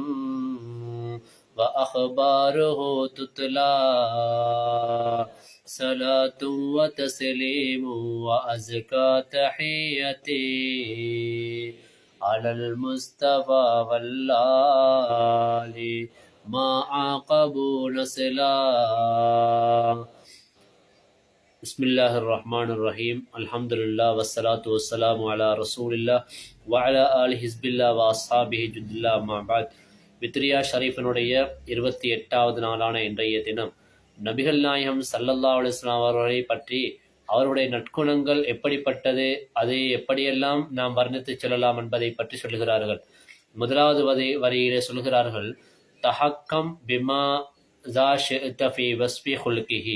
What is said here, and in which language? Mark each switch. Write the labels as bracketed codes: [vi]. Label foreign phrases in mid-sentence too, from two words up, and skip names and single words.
[ar] وأخباره تتلى صلاة وتسليم وأزكى تحيتي على المصطفى والآل ما عاقبوا نسلا. بسم الله الرحمن الرحيم. الحمد لله والصلاة والسلام على رسول الله وعلى آله حزب الله وأصحابه جند الله ما بعد. [ta] வித்ரியா ஷரீஃபினுடைய 28வது நாளான இன்றைய தினம் நபிகள் நாயகம் [ar] صلى الله عليه وسلم [ta] அவர்களை பற்றி அவருடைய நற்குணங்கள் எப்படிப்பட்டது, அதை எப்படியெல்லாம் நாம் வர்ணித்து சொல்லலாம் என்பதை பற்றி சொல்லுகிறார்கள். முதலாவது வரியிலே சொல்கிறார்கள், [ar] تحكم بما شئت في وصف خلقه.